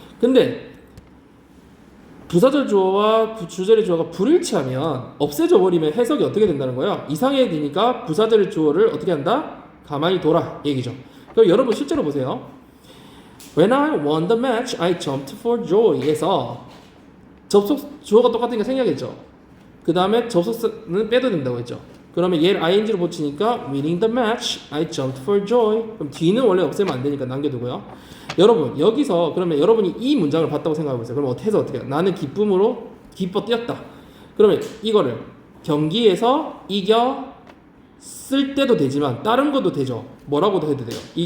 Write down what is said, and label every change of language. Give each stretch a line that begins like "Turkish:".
Korean: 근데 부사절 주어와 주절의 주어가 불일치하면 없애져 버리면 해석이 어떻게 된다는 거예요? 이상해지니까 부사절의 주어를 어떻게 한다? 가만히 둬라 얘기죠. 그럼 여러분 실제로 보세요.
English: When I won the match, I jumped for joy
Korean: 에서 접속 주어가 똑같으니까 생략했죠. 그 다음에 접속사는 빼도 된다고 했죠. 그러면 얘를 ing로 붙이니까
English: winning the match, I jumped for joy.
Korean: 그럼 뒤는 원래 없애면 안 되니까 남겨두고요. 여러분 여기서 그러면 여러분이 이 문장을 봤다고 생각해보세요. 그럼 어떻게 해요? 나는 기쁨으로 기뻐 뛰었다. 그러면 이거를 경기에서 이겼을 때도 되지만 다른 것도 되죠. 뭐라고도 해도 돼요.